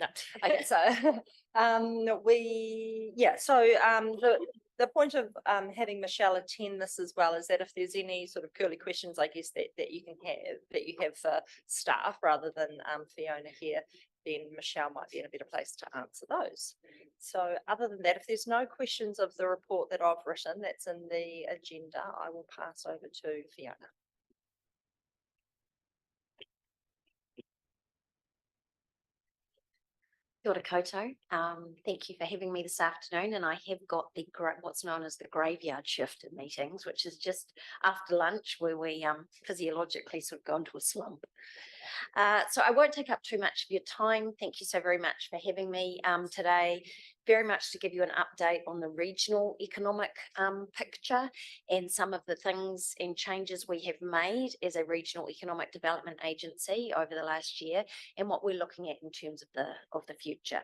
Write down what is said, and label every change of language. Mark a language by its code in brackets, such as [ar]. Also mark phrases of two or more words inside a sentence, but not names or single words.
[en] Okay, so the point of having Michelle attend this as well is that if there's any sort of curly questions, I guess that you have for staff rather than Fiona here, then Michelle might be in a better place to answer those. So other than that, if there's no questions of the report that I've written that's in the agenda, I will pass over to Fiona. [mi] Kia ora koutou. [en] Thank you for having me this afternoon, and I have got the what's known as the graveyard shift in meetings, which is just after lunch where we physiologically sort of go into a slump. So I won't take up too much of your time. Thank you so very much for having me today. Very much to give you an update on the regional economic picture and some of the things and changes we have made as a regional economic development agency over the last year and what we're looking at in terms of the future.